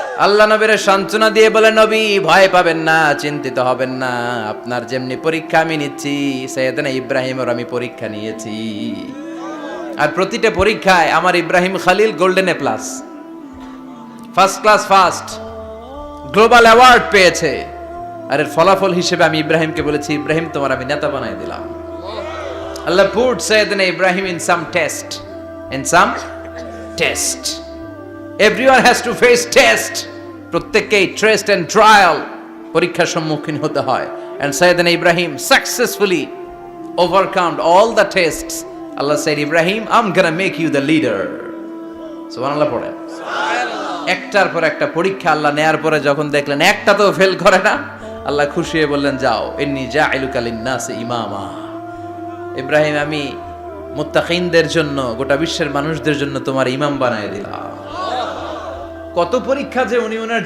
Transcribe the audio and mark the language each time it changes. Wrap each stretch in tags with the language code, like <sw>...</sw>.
<bn>আল্লাহ নবীর সান্ত্বনা দিয়ে বলে, নবী ভয় পাবেন না, চিন্তিত হবেন না, আপনার যেমনি পরীক্ষা আমি নিচ্ছি, সাইয়েদনা ইব্রাহিমের আমি পরীক্ষা নিয়েছি। আর প্রতিটা পরীক্ষায় আমার Ibrahim Khalil</bn> <en>golden A plus, first class first, global award</en> <bn>পেয়েছে। আর এর ফলাফল হিসেবে আমি ইব্রাহিমকে বলেছি, ইব্রাহিম তোমার আমি নেতা বানাই দিলাম।</bn> <en>Allah put Sayyidina Ibrahim in some test, in some test. Everyone has to face test.</en> <bn>প্রত্যেককেই টেস্ট এন্ড ট্রায়াল, পরীক্ষার সম্মুখীন হতে হয়।</bn> <en>And Sayyidina Ibrahim successfully overcome all the tests. Allah said, Ibrahim, I'm gonna make you the leader.</en> <bn>সুবহানাল্লাহ পড়ে। একটার পর একটা পরীক্ষা আল্লাহ নেয়ার পরে যখন দেখলেন একটা তো ফেল করে না, আল্লাহ খুশি হয়ে বললেন, যাও,</bn> <ar>ইন্নী জাইলুকা লিন-নাসি ইমামা।</ar> <bn>ইব্রাহিম, আমি মুত্তাকিনদের জন্য, গোটা বিশ্বের মানুষদের জন্য তোমার ইমাম বানায় দিলাম। কত পরীক্ষা যে উনি ওনার</bn>